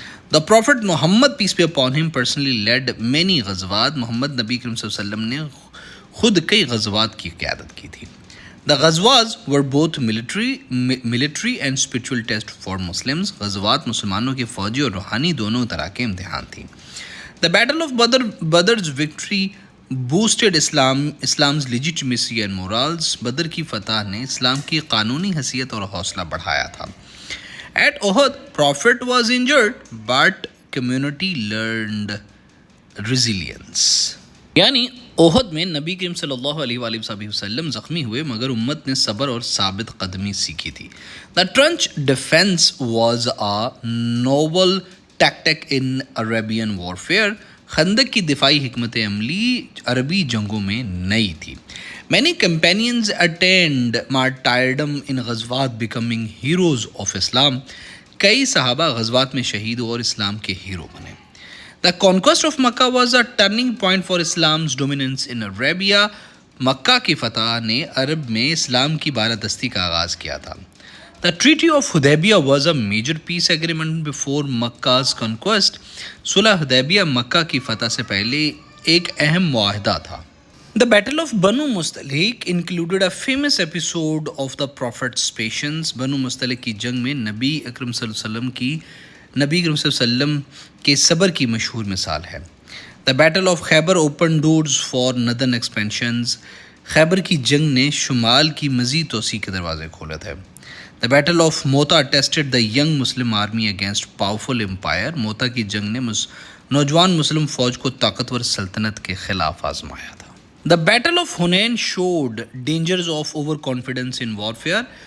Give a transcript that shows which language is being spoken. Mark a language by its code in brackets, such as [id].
[en] The Prophet Muhammad peace be upon him personally led many غزوات. [ur] محمد نبی کریم صلی اللہ علیہ وسلم نے خود کئی غزوات کی قیادت کی تھی. [en] The غزوات were both military and spiritual test for Muslims. [ur] غزوات مسلمانوں کے فوجی اور روحانی دونوں طرح کے امتحان تھی. [en] The Battle of Badr's victory boosted Islam's legitimacy and morals. [ur] بدر کی فتح نے اسلام کی قانونی حیثیت اور حوصلہ بڑھایا تھا. [en] At Uhud, Prophet was injured, but community learned resilience. [ur] یعنی احد میں نبی کریم صلی اللہ علیہ وآلہ وسلم زخمی ہوئے مگر امت نے صبر اور ثابت قدمی سیکھی تھی. [en] The trench defense was a novel tactic in Arabian warfare. [ur] خندق کی دفاعی حکمت عملی عربی جنگوں میں نئی تھی. [en] Many companions attained martyrdom in غزوات becoming heroes of Islam. [ur] کئی صحابہ غزوات میں شہید اور اسلام کے ہیرو بنے. [en] The conquest of Makkah was a turning point for Islam's dominance in Arabia. [ur] مکہ کی فتح نے عرب میں اسلام کی بالادستی کا آغاز کیا تھا. [en] The Treaty of Hudaybiyah was a major peace agreement before Makkah's conquest. [ur] صلح حدیبیہ مکہ کی فتح سے پہلے ایک اہم معاہدہ تھا. [en] The Battle of Banu Mustalik included a famous episode of the Prophet's patience. [ur] بنو مستلق کی جنگ میں نبی اکرم صلی اللہ علیہ وسلم کے صبر کی مشہور مثال ہے. [en] The Battle of Khyber opened doors for northern expansions. [ur] خیبر کی جنگ نے شمال کی مزید توسیع کے دروازے کھولے تھے. [en] The Battle of Mota tested the young Muslim army against powerful empire. [ur] موتا کی جنگ نے نوجوان مسلم فوج کو طاقتور سلطنت کے خلاف آزمایا تھا. [en] The Battle of Hunain showed dangers of overconfidence in warfare.